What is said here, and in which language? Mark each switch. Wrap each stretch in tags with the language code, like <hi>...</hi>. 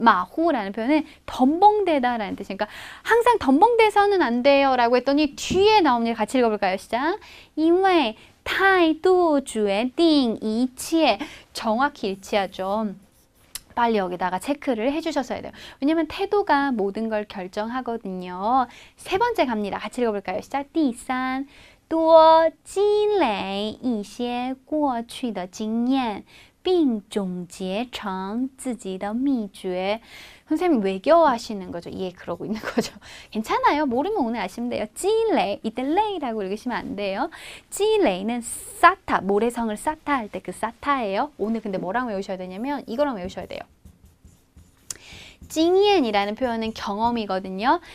<ko>마후라는 표현은 덤벙대다라는 뜻이니까 항상 덤벙대서는 안 돼요 라고 했더니 뒤에 나오는 같이 읽어볼까요?</ko> <zh>시작. 因为态度决定一切.</zh> <ko>정확히 일치하죠. 빨리 여기다가 체크를 해주셨어야 돼요. 왜냐면 태도가 모든 걸 결정하거든요. 세 번째 갑니다. 같이 읽어볼까요? 시작.</ko> <zh>第三多积累一些过去的经验并总结成自己的秘诀.</zh> <ko>선생님 외교 하시는 거죠. 예, 그러고 있는 거죠. 괜찮아요. 모르면 오늘 아시면 돼요. 찌레, 이때 레이라고 읽으시면 안 돼요. 찌레이는 사타, 모래성을 쌓다 할 때 그 사타예요. 오늘 근데 뭐랑 외우셔야 되냐면 이거랑 외우셔야 돼요. 징옌이라는 표현은 경험이거든요.</ko>